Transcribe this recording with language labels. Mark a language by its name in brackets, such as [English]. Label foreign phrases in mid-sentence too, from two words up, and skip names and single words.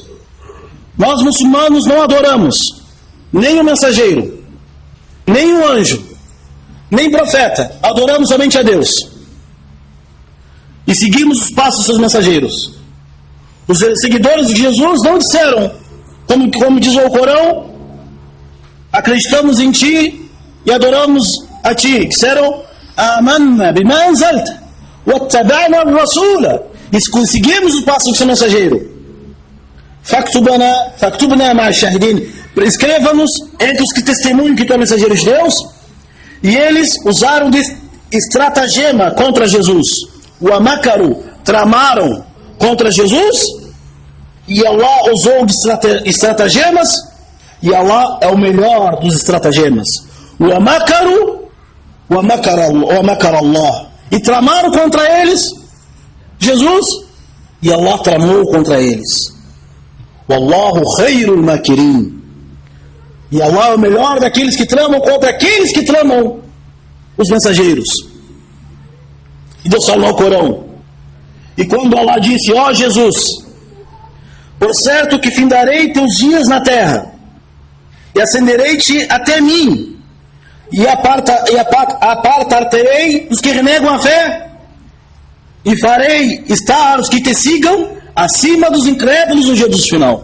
[Portuguese] Nós muçulmanos não adoramos nem o mensageiro, nem o anjo, nem profeta. Adoramos somente a Deus e seguimos os passos dos seus mensageiros. Os seguidores de Jesus não disseram, como diz o Corão: acreditamos em ti e adoramos a ti. Disseram: [Arabic] آمنا بما أنزلت واتبعنا الرسول. [Portuguese] E seguimos os passos do seu mensageiro. [Arabic] فاكتبنا مع الشاهدين. [Portuguese] Escreva-nos entre os que testemunham que tu é mensageiro de Deus. E eles usaram de estratagema contra Jesus. O amakaru, tramaram contra Jesus. E Allah usou de estratagemas. E Allah é o melhor dos estratagemas. [Arabic] ومكروا ومكر الله. [Portuguese] E tramaram contra eles Jesus. E Allah tramou contra eles. [Arabic] والله خير الماكرين. [Portuguese] E Allah é o melhor daqueles que tramam contra aqueles que tramam os mensageiros. E Deus fala no Corão: e quando Allah disse: ó Jesus, por certo que findarei teus dias na terra, e ascenderei-te até mim, e apartar-terei os que renegam a fé, e farei estar os que te sigam acima dos incrédulos no dia do final.